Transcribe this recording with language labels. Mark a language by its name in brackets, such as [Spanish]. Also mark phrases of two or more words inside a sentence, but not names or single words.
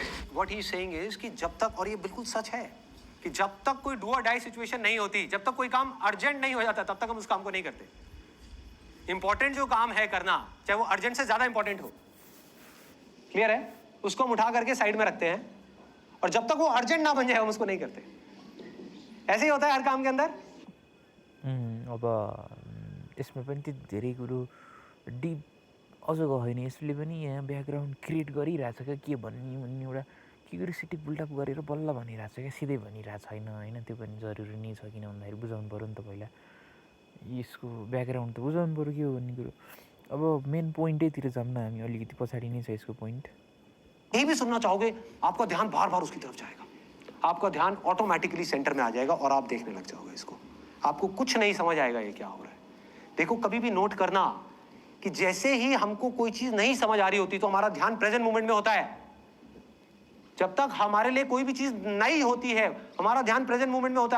[English] what he saying is [Hindi] कि जब तक, और ये बिल्कुल सच है, कि जब तक कोई डू और [English] die situation [Hindi] नहीं होती, जब तक कोई काम अर्जेंट नहीं हो जाता, तब तक हम उस काम को नहीं करते। इंपॉर्टेंट जो काम है करना, चाहे वो अर्जेंट से ज्यादा इंपॉर्टेंट हो, क्लियर है, उसको हम उठा करके साइड में रखते हैं, और जब तक वो अर्जेंट ना बन जाए हम उसको नहीं करते। ऐसे ही होता है हर काम के अंदर। [Nepali] अब यसमा पनि त्यति धेरै कुरो डिप अझ गएन। यसले पनि यहाँ [English] background create [Nepali] गरिरहेछ क्या, के भन्ने एउटा [English] curiosity buildup [Nepali] गरेर बल्ल भनिरहेछ क्या, सिधै भनिरहेको छैन होइन। त्यो पनि जरुरी नै छ, किन भन्दाखेरि बुझाउनु पऱ्यो नि त, पहिला यसको ब्याकग्राउन्ड त बुझाउनु पऱ्यो के हो भन्ने कुरो। अब मेन पोइन्टैतिर जाऊँ न हामी, अलिकति पछाडि नै छ यसको पोइन्ट। [Hindi] यही भी सुनना चाहोगे, आपका ध्यान बार बार उसकी तरफ जाएगा, आपका ध्यान ऑटोमेटिकली सेंटर में आ जाएगा और आप देखने लग जाओगे इसको। आपको कुछ नहीं समझ आएगा ये क्या हो रहा है। देखो, कभी भी नोट करना कि जैसे ही हमको कोई चीज नहीं समझ आ रही होती तो हमारा ध्यान [English] present moment [Hindi] में होता है। जब तक हमारे लिए कोई भी चीज नई होती है, हमारा ध्यान [English] present moment [Hindi] में होता है।